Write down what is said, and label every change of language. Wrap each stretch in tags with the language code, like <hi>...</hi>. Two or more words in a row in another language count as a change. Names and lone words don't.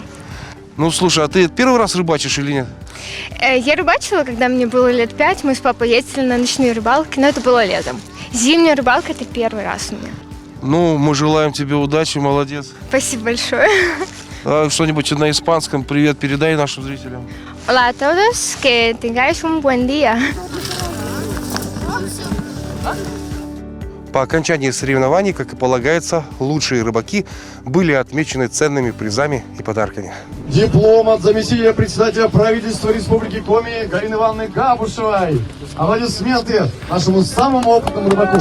<ru>Ну, слушай, а ты первый раз рыбачишь или нет? Я рыбачила, когда мне было лет 5. Мы с папой ездили на ночные рыбалки, но это было летом. Зимняя рыбалка – это первый раз у меня. Ну, мы желаем тебе удачи, молодец. Спасибо большое. А что-нибудь на испанском привет передай нашим зрителям.</ru> <es>Hola a todos, que tengáis un buen día.</es> <ru>По окончании соревнований, как и полагается, лучшие рыбаки были отмечены ценными призами и подарками. Диплом от заместителя председателя правительства Республики Коми Галины Ивановны Габушевой. Аплодисменты нашему самому опытному рыбаку.</ru>